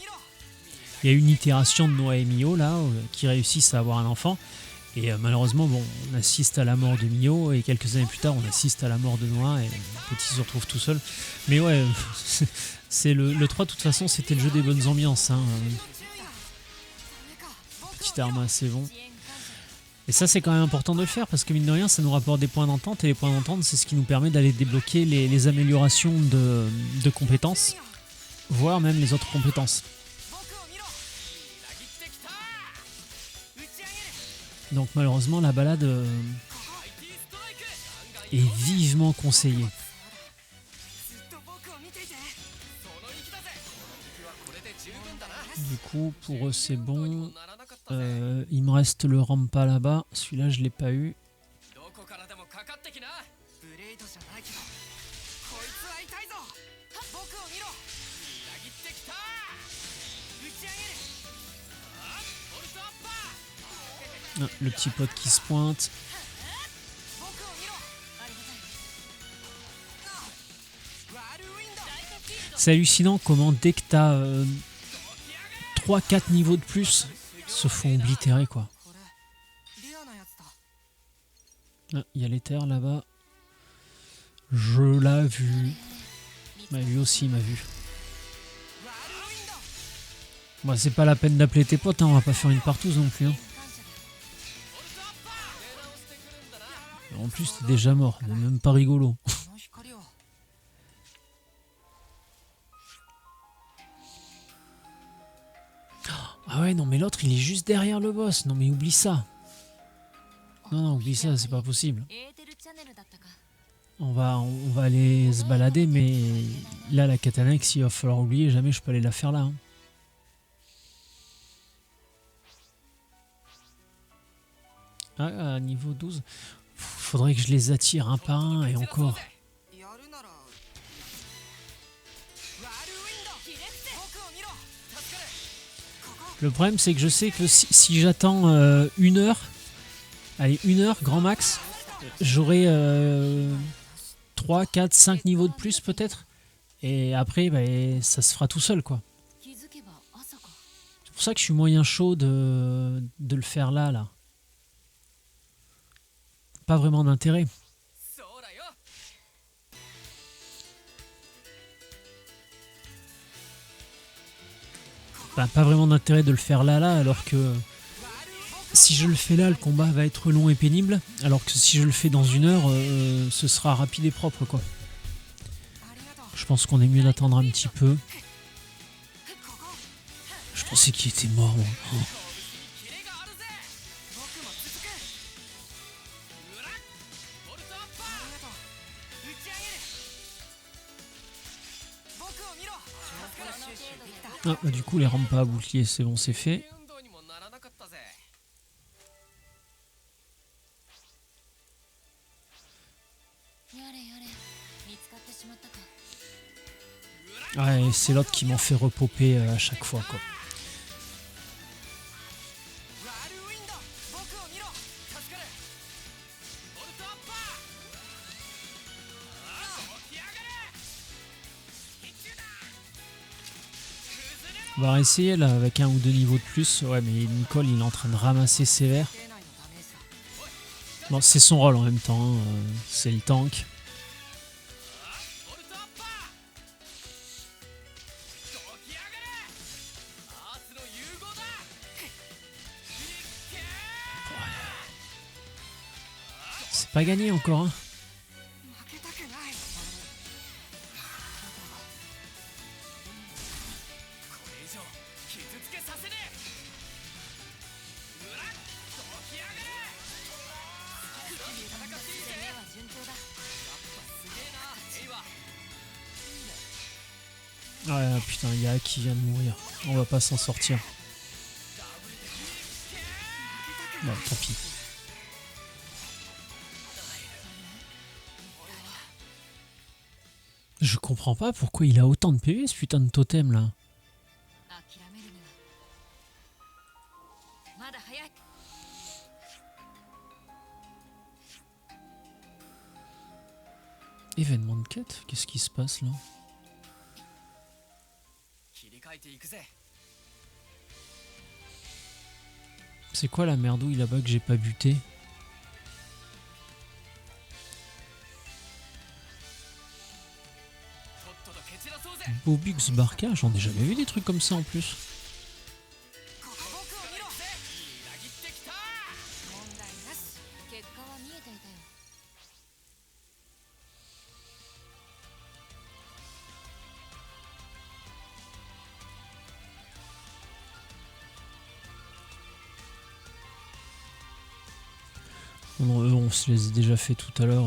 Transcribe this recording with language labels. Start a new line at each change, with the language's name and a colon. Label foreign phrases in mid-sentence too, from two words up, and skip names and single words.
French: Il y a une itération de Noah et Mio là qui réussissent à avoir un enfant et malheureusement bon, on assiste à la mort de Mio et quelques années plus tard on assiste à la mort de Noah et le petit se retrouve tout seul. Mais ouais, c'est le 3 de toute façon c'était le jeu des bonnes ambiances. Hein. Petite arme assez bon.
Japanese: 支援感謝
French: Et ça c'est quand même important de le faire parce que mine de rien ça nous rapporte des points d'entente et les points d'entente c'est ce qui nous permet d'aller débloquer les améliorations de compétences, voire même les autres compétences.
Japanese: 僕を見ろ裏切ってきた打ち上げる
French: Donc malheureusement la balade
Japanese: マイティストライクガンガン
French: est vivement conseillée.
Japanese: ずっと僕を見ていてその意気だぜ僕はこれで十分だな
French: Du coup pour eux c'est
Japanese: どうにも
French: bon.
Japanese: ならなかったぜ
French: Il me reste le Rampa là-bas, celui-là je l'ai pas eu.
Japanese: どこからでもかかってきなブレイドじゃないけどこいつは痛いぞ僕を見ろ裏切ってきた打ち上げるあボルトアッパー
French: Ah, le petit pote qui se pointe.
Japanese: 僕を見ろありがたいワールウィンドライトフィールド
French: C'est hallucinant comment dès que t'as 3-4 niveaux de plus, se font oblitérer quoi.
Japanese: これレアなやつだ
French: Ah, il y a l'éther là-bas. Je l'ai vu. Bah, lui aussi il m'a vu.
Japanese: ワールウィンド
French: Bah, c'est pas la peine d'appeler tes potes, hein, on va pas faire une partouze non plus. Hein.
Japanese: 感謝だボルトアッパー出直してくるんだな
French: En plus, t'es déjà mort, c'est même pas rigolo.
Japanese: この光を
French: Ah ouais, non, mais l'autre, il est juste derrière le boss. Non, mais oublie ça. Non, oublie ça, c'est pas possible.
Japanese: エーテルチャネルだったか。
French: On va aller se balader, mais là, la Katanax, il va falloir oublier. Jamais je peux aller la faire là. Hein. Ah, niveau 12. Faudrait que je les attire un par un et encore.
Japanese: やるならワールウィンド僕を見ろ助かるここ
French: Le problème, c'est que je sais que si j'attends 1 heure, allez, 1 heure, grand max, j'aurai 3, 4, 5 niveaux de plus peut-être. Et après, bah, ça se fera tout seul, quoi.
Japanese: 気づけば朝か。
French: C'est pour ça que je suis moyen chaud de le faire là. Pas vraiment d'intérêt.
Japanese: そうだよ
French: Bah, pas vraiment d'intérêt de le faire là, alors que si je le fais là, le combat va être long et pénible. Alors que si je le fais dans 1 heure, ce sera rapide et propre, quoi.
Japanese: ありがとう
French: Je pense qu'on est mieux d'attendre un petit peu. Je pensais qu'il était mort, moi. Oh.
Japanese: キレがあるぜ僕も続くうらっボルトアッパーありがとう打ち上げる僕を見ろ助かる収集できた
French: Ah, bah, du coup, les rampes pas à bouclier, c'est bon, c'est fait.
Japanese: 運動にもならなかったぜやれやれ、見つかってしまったか。
French: Ouais, c'est l'autre qui m'en fait repopper à chaque fois, quoi.
Japanese: ワールウィンド僕を見ろ助かるボルトアッパー起き上がれ必中だ崩れろ
French: On va réessayer là avec 1 ou 2 niveaux de plus. Ouais, mais Nicole, il est en train de ramasser sévère.
Japanese: 定内のダメージだ
French: Bon, c'est son rôle en même temps, hein, c'est le tank.
Japanese: ボルトアッパー起き上がれアーツの融合だいっけ
French: C'est pas gagné encore, hein.
Japanese: 負けたくないこれ以上傷つけさせねえうらっ起き上がれ戦っていいぜ攻めは順調だ。すげえなエイは
French: Ouais, putain, il y a qui vient de mourir. On va pas s'en sortir. Bon, tant pis. Je comprends pas pourquoi il a autant de PV ce putain de totem là. 諦めるにはまだ早い。 Événement de quête? Qu'est-ce qui se passe là?
Japanese: 切り替えていくぜ
French: C'est quoi la merdouille là-bas que j'ai pas buté?
Japanese: とっとと蹴散らそうぜ
French: Bobux Barca, j'en ai jamais vu des trucs comme ça en plus.
Japanese: 僕を見ろぜ裏切ってきた問題なし。結果は見えていたよ。
French: On se les a déjà fait tout à l'heure.